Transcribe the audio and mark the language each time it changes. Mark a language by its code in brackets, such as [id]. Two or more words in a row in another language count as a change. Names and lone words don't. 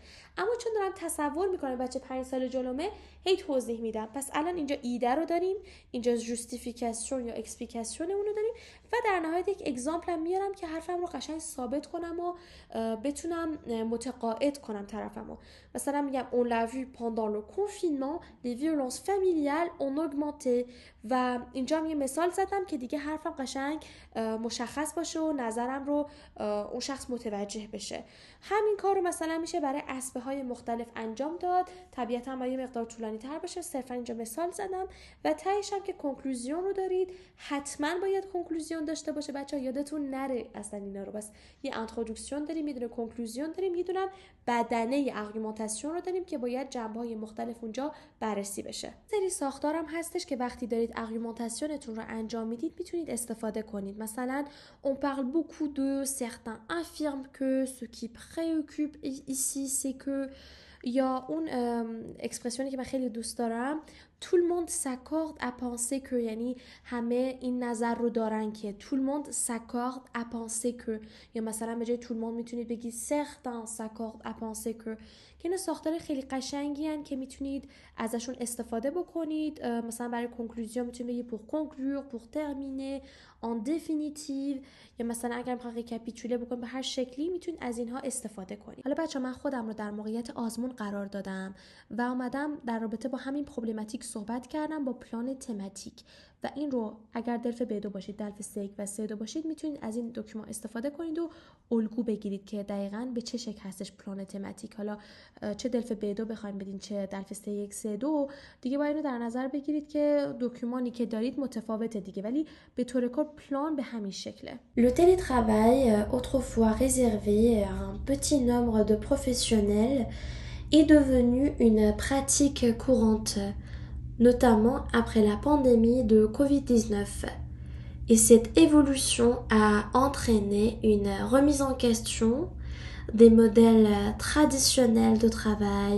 [fa] اما چون دارم تصور میکنم بچه 5 سال جلومه، هی توضیح میدم. پس الان اینجا ایده رو داریم، اینجا جوستیفیکاسیون یا اکسپلیکاسیون اون رو داریم و در نهایت یک اگزامپل هم میارم که حرفم رو قشنگ ثابت کنم و بتونم متقاعد کنم طرفمو. مثلا میگم [fr] on l'a vu pendant le confinement les violences familiales ont augmenté [fa] و اینجا هم یه مثال زدم که دیگه حرفم قشنگ مشخص باشه و نظرم رو اون شخص متوجه بشه. همین کار رو مثلا میشه برای اسبه های مختلف انجام داد. طبیعتا باید یه مقدار طولانی تر باشه، صرفا اینجا مثال زدم و تهش هم که کنکلوزیون رو دارید. حتما باید کنکلوزیون داشته باشه بچه‌ها، یادتون نره اصلا اینا رو. بس یه اینترودکسیون داریم، یه دونه کنکلوزیون داریم، یه دونه بدنه آرگومنتاسیون رو داریم که باید جنبه‌های مختلف اونجا بررسی بشه. سری ساختارم هستش که وقتی دارید آرگومنتاسیونتون رو انجام میدید میتونید استفاده کنید. [fr] مثلا on parle beaucoup de certains affirment que ce qui préoccupe ici c'est que، [fa] یا اون اکسپرسیونی که من خیلی دوست دارم [fr] tout le monde s'accorde à penser que، [fa] یعنی همه این نظر رو دارن که [fr] tout le monde s'accorde à penser que، [fa] یا مثلا به جای [fr] tout le monde [fa] میتونید بگید [fr] certains s'accordent à penser que، [fa] که اینا ساختار خیلی قشنگی هن که میتونید ازشون استفاده بکنید. مثلا برای کنکلوزیون میتونید بگید [fr] pour conclure، pour terminer، en définitive، [fa] یا مثلا اگر میخواد ریکاپیتوله بکنید به هر شکلی میتونید از اینها استفاده کنید. حالا بچه من خودم رو در موقعیت آزمون قرار دادم و اومدم در رابطه با همین پروبلماتیک صحبت کردم با پلان تماتیک و این رو اگر دلف B2 باشید، دلف C1 و C2 باشید میتونید از این دکمه استفاده کنید و الگو بگیرید که دقیقاً به چه شکل هستش پلان تماتیک. حالا چه دلف B2 بخواید بدین چه دلف C1 C2 دیگه باید اینو در نظر بگیرید که دکمانی که دارید متفاوته دیگه، ولی به طور کل پلان به همین شکله. [fr] Le télétravail, autrefois réservé à un petit nombre de professionnels, est devenu une pratique courante, notamment après la pandémie de Covid-19. Et cette évolution a entraîné une remise en question des modèles traditionnels de travail.